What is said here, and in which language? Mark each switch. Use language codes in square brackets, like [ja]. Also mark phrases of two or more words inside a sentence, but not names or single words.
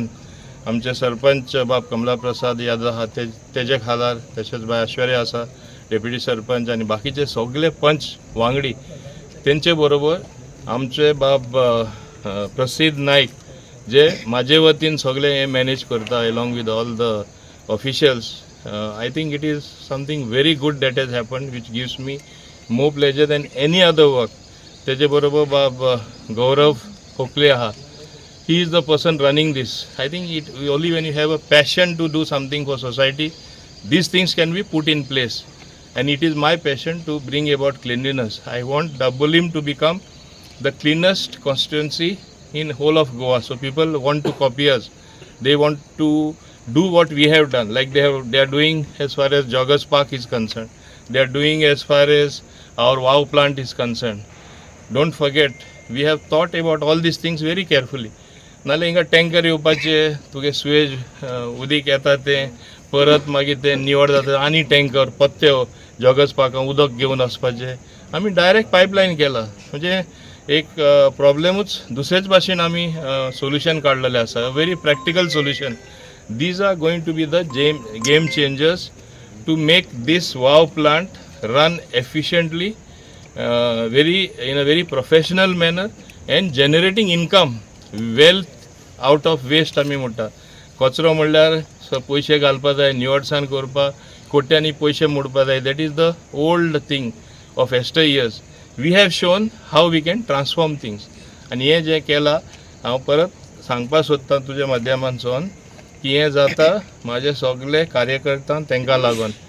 [kok] आमचे सरपंच बाब कमला प्रसाद यादव आहा तेजे खाला, तशेंच बाय ऐश्वर्या आसा डेप्युटी सरपंच, आनी बाकीचे सगळे पंच वांगडी तेंचे बरोबर आमचे बाब प्रसिद्ध नाईक, जे म्हाजे वतीन सगळे हे मॅनेज करता [en] along with all the officials. I think it is something very good that has happened, which gives me more pleasure than any other work. [kok] तेजे बरोबर बाब गौरव खोकले आहा. [en] He is the person running this. I think only when you have a passion to do something for society, these things can be put in place. And it is my passion to bring about cleanliness. I want Dabolim to become the cleanest constituency in whole of Goa. So people want to copy us. They want to do what we have done. Like they are doing as far as Joggers Park is concerned. They are doing as far as our WOW plant is concerned. Don't forget, we have thought about all these things very carefully. [kok] नाल्यार हिंगा टँकर येवपाचे, तुगे सुएज उदीक येता तें परत मागीर तें निवड जाता आनी टँकर पत्त्यो जॉगर्स पार्कां उदक घेवन वचपाचें. आमी [en] direct pipeline [kok] केला, म्हणजे एक प्रॉब्लेमूच दुसरेच भाशेन आमी सोल्युशन काडलेलें आसा. [en] very practical solution. these are going to be the game changers to make this WOW plant run efficiently, in a very professional manner, and generating income, wealth out of waste. [kok] आमी म्हणटा कचरो म्हणल्यार पयशे घालपा जाय, निवडसाण करपा, कोट्यांनी पयशे मोडपा जाय. [en] that is the old thing of yesteryears. We have shown how we can transform things. [kok] आनी हें जें केलां, हांव परत सांगपा सोदतां तुज्या माध्यमांतसून की हें जाता म्हाजे सगळे कार्यकर्ता तांकां लागून.